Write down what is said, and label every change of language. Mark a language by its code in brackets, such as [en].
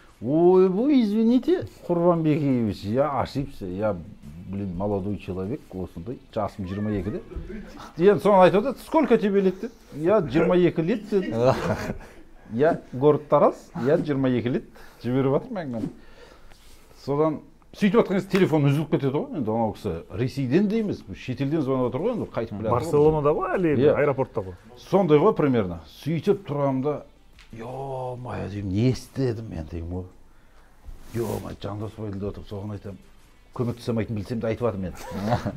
[ru] Ой, вы извините, Курбан Бекиевич, я ошибся, я, молодой человек, [kk] осындай, жасым 22-де. Енді соны айтып отыр, [ru] сколько тебе лет [kk] деді? [ru] Я 22 лет [kk] деді. [ru] Я город Тараз, я 22 лет, [kk] жіберіп жатырмын әңгімені. Содан сөйтіп жатқан кезде телефон үзіліп кетеді ғой, енді анау кісі Ресейден де емес, шетелден звонып отыр ғой, енді қайтып біледі. Барселонада ғой әлі, аэропортта ғой. Сондай ғой примерно. Сөйтіп тұрамын да, ё-моё деймін, не естідім мен деймін ғой. Ё-моё, Жандос Байділде отырып соған айтамын, көмектесемейтін білсем де айтып жатырмын мен.